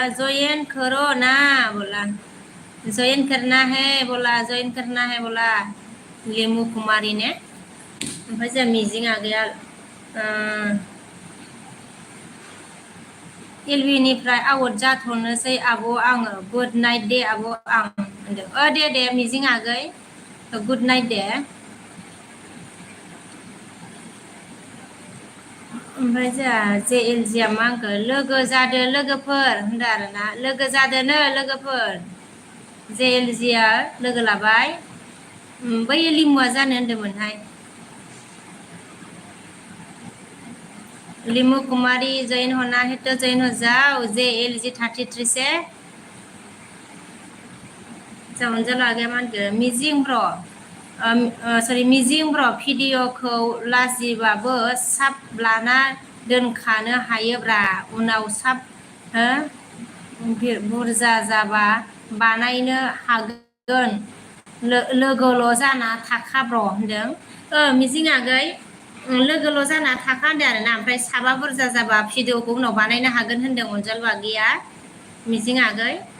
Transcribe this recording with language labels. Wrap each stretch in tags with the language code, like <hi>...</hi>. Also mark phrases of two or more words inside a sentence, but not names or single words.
<hi>जॉइन करो ना बोला जॉइन करना है बोला लिमु कुमारी ने</hi> <brx>ओमफ्राय जोंहा मिजिं आगैया एलबिनिफ्राय आउट जाथ'नोसै आब' आङो</brx> <en>good night</en> <brx>दे आब' आं होनदों दे मिजिं आगै</brx> <en>good night</en> <brx>दे ओमफ्राय जोंहा जे एल जिया मा होनखो लोगो जादो लोगोफोर होनदों आरोना लोगो जादोनो लोगोफोर जे एल जिया लोगो लाबाय बै लिमुआ जानो होनदोंमोनहाय</brx> <hi>लिमु कुमारी जॉइन होना है तो जॉइन हो जाओ जे एल जी 33 से</hi> <brx>अनजालु आगैया मा होनखो मिजिं ब्र सरि मिजिं ब्र भिडिअखौ लाजिबाबो साब लाना दोनखानो हायोब्रा उनाव साब बुरजा जाबा बानायनो हागोन लोगोल' जाना थाखा ब्र होनदों मिजिं आगै लोगोल' जाना थाखा होनदों आरोना ओमफ्राय साबा बुरजा जाबा भिडिअखौ उनाव बानायनो हागोन होनदों अनजालु आगैया मिजिं आगै</brx>